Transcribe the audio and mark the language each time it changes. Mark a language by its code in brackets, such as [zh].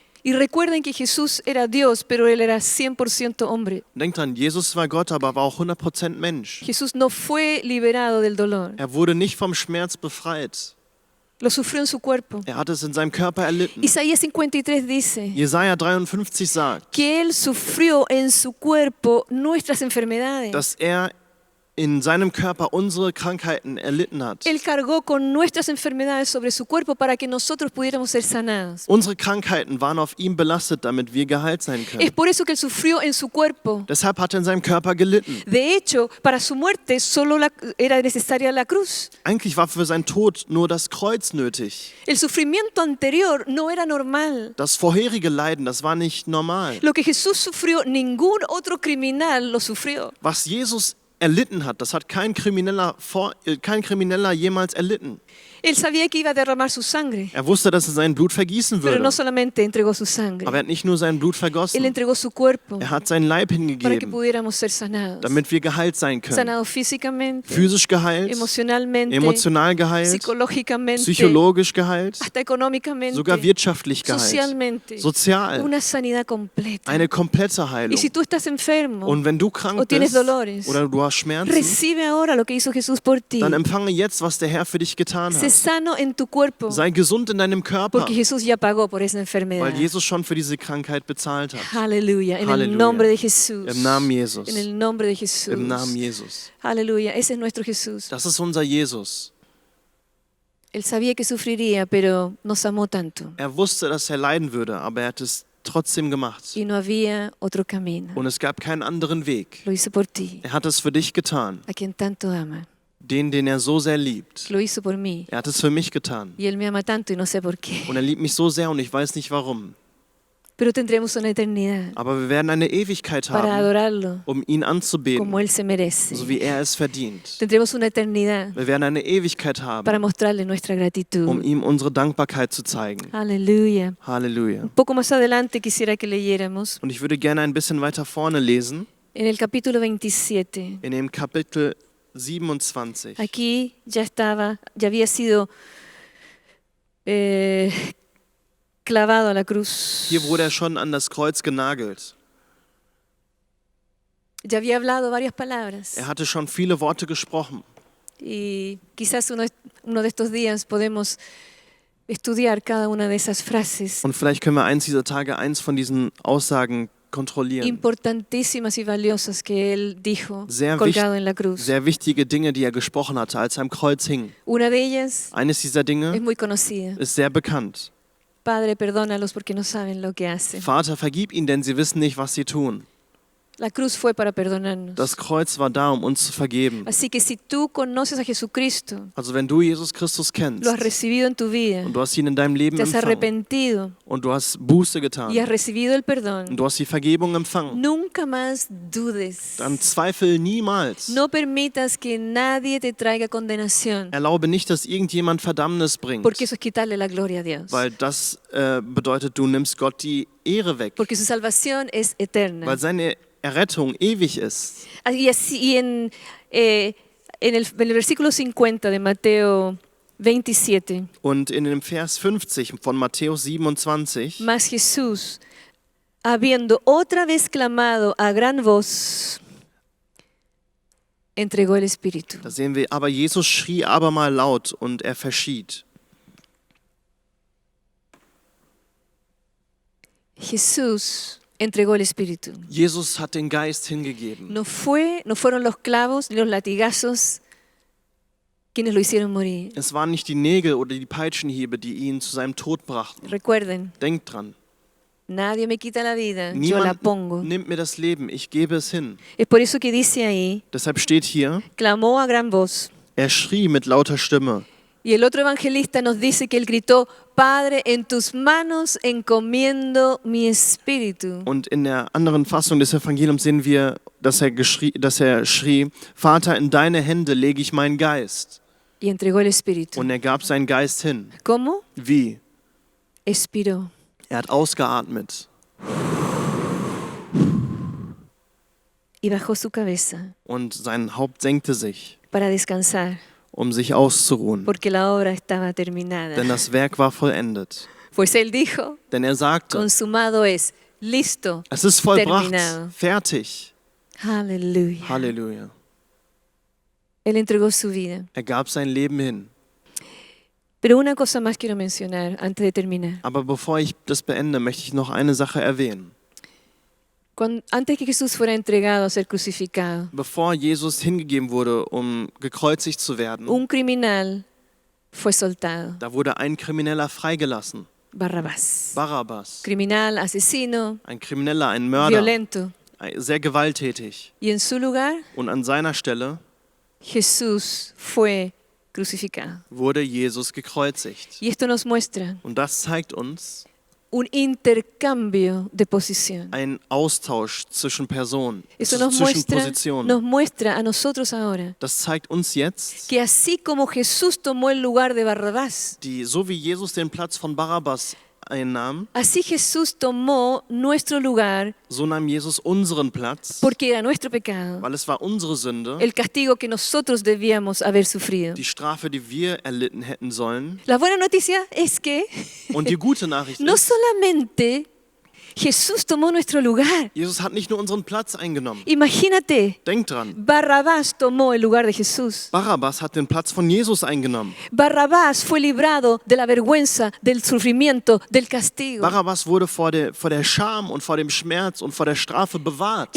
[es] Y recuerden que Jesús era Dios, pero Él era 100% hombre. [de] Denkt dran, Jesus war Gott, aber war auch 100% Mensch. [es] Jesús no fue liberado del dolor. [de] Er wurde nicht vom Schmerz befreit. [es] Lo sufrió en su cuerpo. [de] Er hat es in seinem Körper erlitten. [es] Isaías 53 dice [de] Jesaja 53 sagt, [es] que Él sufrió en su cuerpo nuestras enfermedades. [de] dass er in seinem Körper unsere Krankheiten erlitten hat. [es] Él cargó con nuestras enfermedades sobre su cuerpo para que nosotros pudiéramos ser sanados. [de] Unsere Krankheiten waren auf ihm belastet, damit wir geheilt sein [es] Es [de] können. [es] por eso que Él sufrió en su cuerpo. [de] Deshalb hat er in seinem Körper gelitten. [es] De hecho, para su muerte solo era necesaria la cruz. [de] Eigentlich war für seinen Tod nur das Kreuz nötig. [es] El sufrimiento anterior no era normal. [de] Das vorherige Leiden, das war nicht normal. [es] Lo que Jesús sufrió, ningún otro criminal lo sufrió. [de] Was Jesus erlitten hat, das hat kein Krimineller jemals erlitten. [es] Él sabía que iba a derramar su sangre, [de] Er wusste, dass er sein Blut vergießen [es] pero no [de] würde. [es] solamente entregó su sangre, [de] Aber er hat nicht nur sein Blut [es] Él [de] vergossen, [es] entregó su cuerpo [de] er hat seinen Leib [es] para que [de] hingegeben, [es] pudiéramos ser sanados. [de] damit wir geheilt sein können. [es] Sanados físicamente, [de] Physisch geheilt, [es] emocionalmente, [de] emotional geheilt, [es] psicológicamente, [de] psychologisch geheilt, [es] hasta económicamente, [de] sogar wirtschaftlich geheilt, [es] socialmente. [de] sozial, [es] Una sanidad completa. [de] eine komplette [es] Y [de] Heilung. [es] si tú estás enfermo, [de] Und wenn du krank [es] o tienes [de] bist [es] dolores, [de] oder du hast Schmerzen, [es] recibe ahora lo que hizo Jesús por ti. [de] dann empfange jetzt, was der Herr für dich getan [es] Sé [de] hat. [es] sano en tu cuerpo, [de] Sei gesund in deinem Körper, [es] porque Jesús ya pagó por esa enfermedad. [de] weil Jesus schon für diese Krankheit bezahlt hat. [es] Aleluya, en el Aleluya. nombre de Jesús. [de] Im Namen Jesus. [es] En el nombre de Jesús. [de] Im Namen Jesus. [es] Aleluya, ese es nuestro Jesús. [de] Das ist unser Jesus. [es] Él sabía que sufriría, pero nos amó tanto. [de] Er wusste, dass er leiden würde, aber er hat es trotzdem gemacht. [es] Y no había otro camino. [de] Und es gab keinen anderen Weg. [es] Lo hizo por ti, [de] Er hat es für dich getan, [es] a quien tanto ama. [de] den er so sehr liebt. [es] Lo hizo por mí. [de] Er hat es für mich getan. [es] Y Él me ama tanto y no sé por qué. [de] Und er liebt mich so sehr und ich weiß nicht warum. [es] pero tendremos una eternidad [de] Aber wir werden eine Ewigkeit [es] para [de] haben, [es] adorarlo [de] um ihn anzubeten, [es] como Él se merece. [de] so wie er es verdient. [es] Tendremos una eternidad [de] Wir werden eine Ewigkeit [es] para [de] haben, [es] mostrarle nuestra [de] um [es] gratitud. [de] ihm unsere Dankbarkeit zu zeigen. [es] Aleluya. [de] Halleluja. [es] Un poco más adelante quisiera que leyéramos [de] Und ich würde gerne ein bisschen weiter vorne lesen, [es] en el capítulo 27. [de] in dem Kapitel 27. [es] Aquí ya había sido clavado a la cruz. [de] Hier wurde er schon an das Kreuz genagelt. [es] Ya había hablado varias palabras. [de] Er hatte schon viele Worte gesprochen. [es] Y quizás uno de estos días podemos estudiar cada una de esas frases [de] Und vielleicht können wir eins dieser Tage eins von diesen Aussagen kontrollieren. [es] importantísimas y valiosas que Él dijo [de] Sehr, [es] colgado en la cruz. [de] sehr wichtige Dinge, die er gesprochen hatte, als er am Kreuz hing. [es] Una de ellas [de] Eines dieser [es] es [de] Dinge [es] muy conocida. [de] ist sehr bekannt. [es] Padre, perdónalos porque no saben lo que hacen. [de] Vater, vergib ihnen, denn sie wissen nicht, was sie tun. [es] La cruz fue para perdonarnos. [de] Das Kreuz war da, um uns zu vergeben. [es] Así que si tú conoces a Jesucristo, [de] Also wenn du Jesus Christus [es] lo has [de] kennst [es] recibido en tu vida, [de] und du hast ihn in deinem Leben [es] te has [de] empfangen [es] arrepentido [de] und du hast Buße getan [es] y has recibido el [de] und [es] perdón, [de] du hast die Vergebung empfangen, [es] nunca más dudes. [de] dann zweifel niemals. [es] No permitas que nadie te traiga condenación, [de] Erlaube nicht, dass irgendjemand Verdammnis bringt, [es] porque eso es quitarle la gloria a Dios. [de] weil das bedeutet, du nimmst Gott die Ehre weg, [es] Porque su salvación es eterna. [de] weil seine Errettung ewig ist. [es] Y así en el versículo 50 de Mateo 27, [de] Und in dem Vers 50 von Matthäus 27, [es] mas Jesús, habiendo otra vez clamado a gran voz, entregó el Espíritu. [de] da sehen wir, aber Jesus schrie abermal laut und er verschied. [es] Jesús entregó el Espíritu. [de] Jesus hat den Geist hingegeben. [es] No fueron los clavos ni los latigazos quienes lo hicieron morir. [de] Es waren nicht die Nägel oder die Peitschenhiebe, die ihn zu seinem Tod brachten. [es] Recuerden, [de] Denkt dran. [es] nadie me quita la vida, yo la [de] Niemand [es] pongo. [de] nimmt mir das Leben, ich gebe es hin. [es] Es por eso que dice ahí, [de] Deshalb steht hier, [es] clamó a gran voz. [de] er schrie mit lauter Stimme. [es] Y el otro evangelista nos dice que él gritó, Padre, en tus manos encomiendo mi espíritu. [de] Und in der anderen Fassung des Evangeliums sehen wir, dass er schrie, Vater, in deine Hände lege ich meinen Geist. [es] Y entregó el espíritu. [de] Und er gab seinen Geist hin. [es] ¿Cómo? [de] Wie? [es] Expiró. [de] Er hat ausgeatmet [es] Y bajó su cabeza [de] und sein Haupt senkte sich, [es] para descansar, [de] um sich auszuruhen. [es] porque la obra estaba terminada. [de] Denn das Werk war vollendet. [es] Pues él dijo, [de] Denn er sagte, [es] consumado es, listo, [de] es ist vollbracht, [es] terminado. [de] fertig. [es] Aleluya. [de] Halleluja. [es] Él entregó su vida. [de] Er gab sein Leben hin. [es] Pero una cosa más quiero mencionar antes de terminar. [de] Aber bevor ich das beende, möchte ich noch eine Sache erwähnen. [es] Antes que Jesús fuera entregado a ser crucificado, [de] Bevor Jesus hingegeben wurde, um gekreuzigt zu werden, [es] un criminal fue soltado, [de] da wurde ein Krimineller freigelassen. [es] Barrabás. [de] Barabbas. [es] Criminal, asesino, [de] Ein Krimineller, ein Mörder, [es] violento. [de] sehr gewalttätig. [es] Y en su lugar, [de] Und an seiner Stelle [es] Jesús fue crucificado. [de] wurde Jesus gekreuzigt. [es] Y esto nos muestra [de] Und das zeigt uns [es] un intercambio de posición. [de] einen Austausch zwischen Personen, [es] Eso [de] zwischen Positionen. [es] nos muestra a nosotros ahora [de] Das zeigt uns jetzt, [es] que así como Jesús tomó el lugar de Barrabás, [de] so wie Jesus den Platz von Barabbas einnahm, [es] así Jesús tomó nuestro lugar [de] so nahm Jesus unseren Platz, [es] porque era nuestro pecado, [de] weil es war unsere Sünde, [es] el castigo que nosotros debíamos haber sufrido. [de] die Strafe, die wir erlitten hätten sollen. [es] La buena noticia es que [de] Und die gute Nachricht [es] no [de] ist, [es] solamente Jesús tomó nuestro lugar. [de] Jesus hat nicht nur unseren Platz eingenommen. [es] Imagínate, [de] Denkt dran, [es] Barrabás tomó el lugar de Jesús. [de] Barabbas hat den Platz von Jesus eingenommen. [es] Barrabás fue librado de la vergüenza, del sufrimiento, del castigo [de] Barabbas wurde vor der Scham und vor dem Schmerz und vor der Strafe bewahrt.